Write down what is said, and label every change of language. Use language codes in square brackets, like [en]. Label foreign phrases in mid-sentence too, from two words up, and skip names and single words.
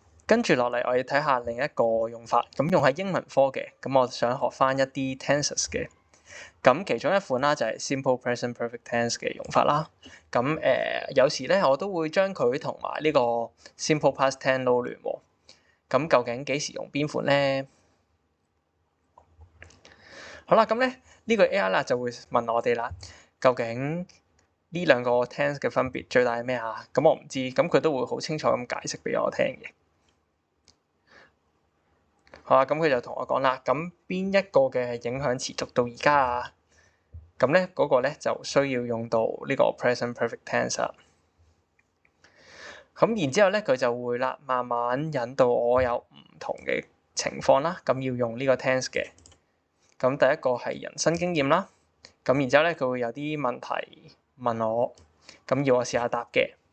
[yue] 跟住落嚟，我要睇下另一個用法，咁用喺英文科嘅，咁我想學翻一啲 tenses 嘅，咁其中一款啦就係 [en] simple present perfect tense [yue] 嘅用法啦。咁有時咧我都會將佢同埋呢個 [en] simple past tense [yue] 撈亂喎。咁究竟幾時用邊款咧？好啦，咁咧呢個 AI 啦就會問我哋啦，究竟呢兩個 tense 嘅分別最大係咩啊？咁我唔知，咁佢都會好清楚咁解釋俾我聽嘅。好啦，咁佢就同我講啦，咁邊一個嘅影響持續到而家啊？咁咧嗰個咧就需要用到呢個 [en] present perfect tense [yue] 啦。咁然之後咧，佢就會啦，慢慢引導我有唔同嘅情況啦，咁要用呢個 tense 嘅。咁第一個係人生經驗啦，咁然之後咧佢會有啲問題問我，咁要我試下答嘅。